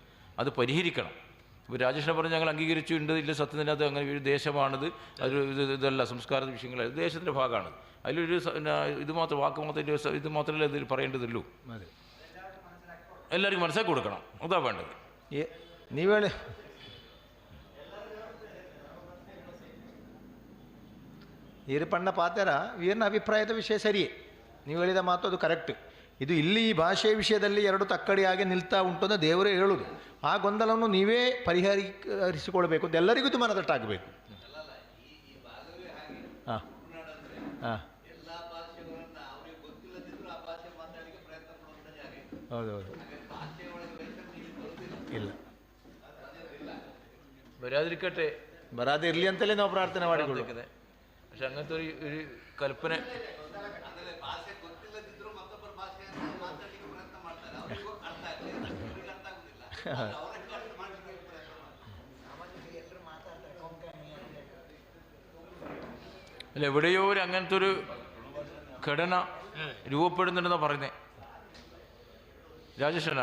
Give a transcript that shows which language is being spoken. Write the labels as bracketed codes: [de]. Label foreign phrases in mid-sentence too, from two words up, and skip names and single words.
[ml] അത് പരിഹരിക്കണം. ഇപ്പോൾ രാജേഷിനെ പറഞ്ഞ് ഞങ്ങൾ അംഗീകരിച്ചു ഉണ്ട്, ഇല്ല സത്യത്തിനകത്ത് അങ്ങനെ ഒരു ദേശമാണിത്, അതൊരു ഇതല്ല സംസ്കാര വിഷയങ്ങളല്ല, ദേശത്തിൻ്റെ ഭാഗമാണ്. അതിലൊരു ഇത് മാത്രം വാക്ക് മാത്രം ഇത് മാത്രമല്ല ഇതിൽ പറയേണ്ടതുള്ളൂ. എല്ലാവർക്കും മനസ്സിലാക്കി കൊടുക്കണം, അതാ വേണ്ടത്. [kn] ನೀರು ಪಣ್ಣ ಪಾತ್ರ ವೀರನ ಅಭಿಪ್ರಾಯದ ವಿಷಯ ಸರಿಯೇ, ನೀವು ಹೇಳಿದ ಮಾತು ಅದು ಕರೆಕ್ಟ್. ಇದು ಇಲ್ಲಿ ಈ ಭಾಷೆಯ ವಿಷಯದಲ್ಲಿ ಎರಡು ತಕ್ಕಡಿಯಾಗಿ ನಿಲ್ತಾ ಉಂಟು ಅಂತ ದೇವರೇ ಹೇಳುವುದು. ಆ ಗೊಂದಲವನ್ನು ನೀವೇ ಪರಿಹರಿಸಿಕೊಳ್ಬೇಕು ಅಂತ ಎಲ್ಲರಿಗೂ ಇದು ಮನದಟ್ಟಾಗಬೇಕು. ಹಾಂ ಹಾಂ ಹೌದೌದು, ಇಲ್ಲ ಬರಾದೆ ಇರಲಿ ಅಂತಲೇ ನಾವು ಪ್ರಾರ್ಥನೆ ಮಾಡಿಕೊಳ್ಳುತ್ತದೆ. [ml] പക്ഷെ അങ്ങനത്തെ ഒരു കൽപ്പന അല്ല, എവിടെയോ ഒരു അങ്ങനത്തെ ഒരു ഘടന രൂപപ്പെടുന്നുണ്ടെന്നാണ് പറയുന്നത് രാജേഷനാ.